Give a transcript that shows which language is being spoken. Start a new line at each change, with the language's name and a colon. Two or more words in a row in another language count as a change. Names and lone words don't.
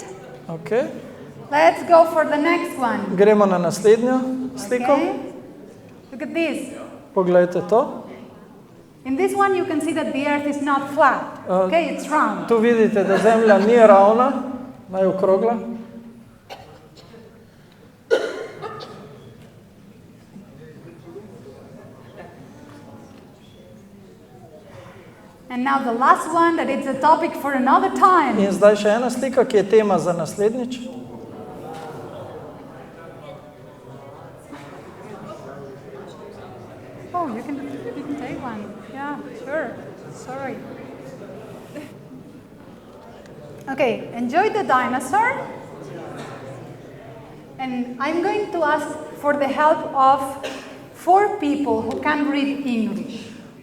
English: Ok, Let's go for the next one.
Slovenian: gremo na naslednjo sliko.
English: Okay? Look at this.
Slovenian: Poglejte to.
English: In this one you can see that the earth is not flat. Okay, it's round.
Slovenian: Tu vidite, da zemlja ni ravna, naj okrogla.
English: And now the last one, that it's a topic for another time.
Slovenian: In zdaj še ena slika, ki je tema za naslednjič.
English: Oh, you can take one. Yeah, sure. Sorry. Okay, enjoy the dinosaur. And I'm going to ask for the help of 4 people who can read English.